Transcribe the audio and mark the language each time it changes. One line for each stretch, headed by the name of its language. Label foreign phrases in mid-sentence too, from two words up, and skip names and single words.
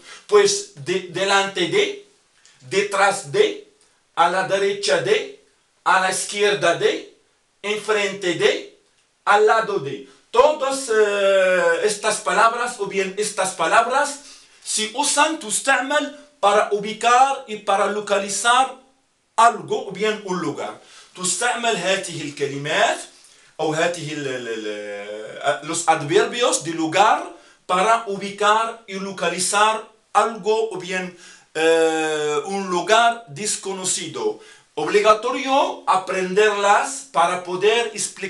Spanish: Pues delante de, detrás de, a la derecha de, a la izquierda de, enfrente de, al lado de. Todas estas palabras o bien estas palabras se usan, تستعمل para ubicar y para localizar algo o bien un lugar.
Arabic: تستعمل هذه الكلمات أو هذه
Spanish: los adverbios de lugar para ubicar y localizar algo o bien un lugar desconocido. Obligatorio aprenderlas para poder explicar